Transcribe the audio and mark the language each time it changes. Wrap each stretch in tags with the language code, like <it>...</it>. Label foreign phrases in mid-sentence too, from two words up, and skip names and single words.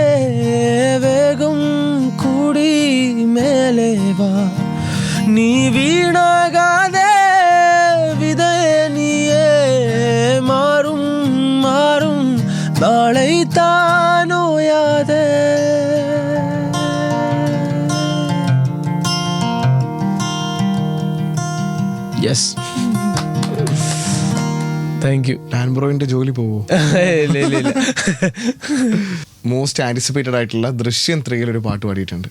<ta>வேகம் கூடி மேலே வா, நீ வீணாகாதே விதையே நீயே, மாறும் மாறும் நாளை தானோயாதே.</ta> <en>yes, thank you.</en> <ml>ഡാൻ ബ്രോയിന്റെ ജോലി പോവോ? ഇല്ല.</ml> <en>most anticipated</en> <ml>ആയിട്ടുള്ള ദൃശ്യം 3 ഒരു പാട്ട് പാടിയിട്ടുണ്ട്.</ml>